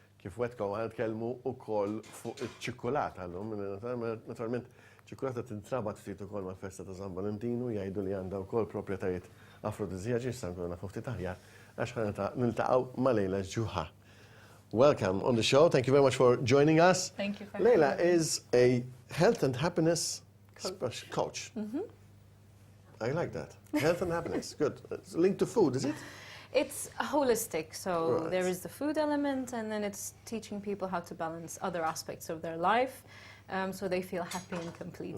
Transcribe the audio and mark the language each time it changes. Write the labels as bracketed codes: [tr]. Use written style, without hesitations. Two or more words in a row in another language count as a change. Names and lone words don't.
[mt] kif wetkom għan tkellmu ukoll fuq iċ-ċikkolata llum. Naturalment, ċikkolata tintrabat ftit ukoll mal-festa ta' San Valentinu, jgħidu li għandha wkoll proprjetajiet afrodiżjaċi, sa nkunu nafu ftit aħjar, għax niltaqgħu ma' Lejla Ġuħa. [en] Welcome on the show. Thank you very much for joining us. Thank you for Lejla having me. is a health and happiness coach. I like that. Health and happiness. Good. It's linked to food, is it? It's holistic, so Right. there is the food element, and then it's teaching people how to balance other aspects of their life, so they feel happy and complete.